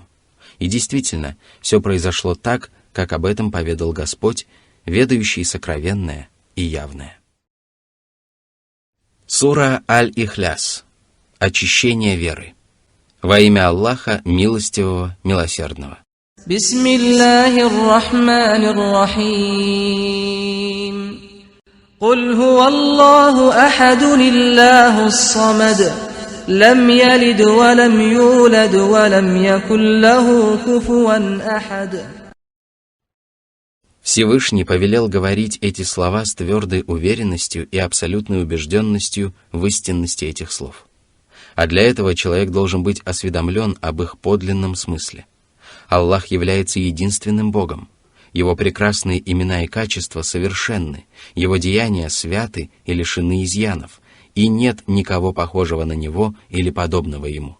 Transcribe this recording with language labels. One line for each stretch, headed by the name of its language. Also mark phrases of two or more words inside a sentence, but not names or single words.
Russian: И действительно, все произошло так, как об этом поведал Господь, ведающий сокровенное и явное. Сура Аль-Ихляс. Очищение веры. Во имя Аллаха, милостивого, милосердного.
Arabic: بسم الله الرحمن الرحيم. قل هو الله أحد الله الصمد. لم يلد ولم يولد ولم يكن له كفوا أحد.
Russian: Всевышний повелел говорить эти слова с твердой уверенностью и абсолютной убежденностью в истинности этих слов. А для этого человек должен быть осведомлен об их подлинном смысле. Аллах является единственным Богом. Его прекрасные имена и качества совершенны, Его деяния святы и лишены изъянов, и нет никого похожего на Него или подобного Ему.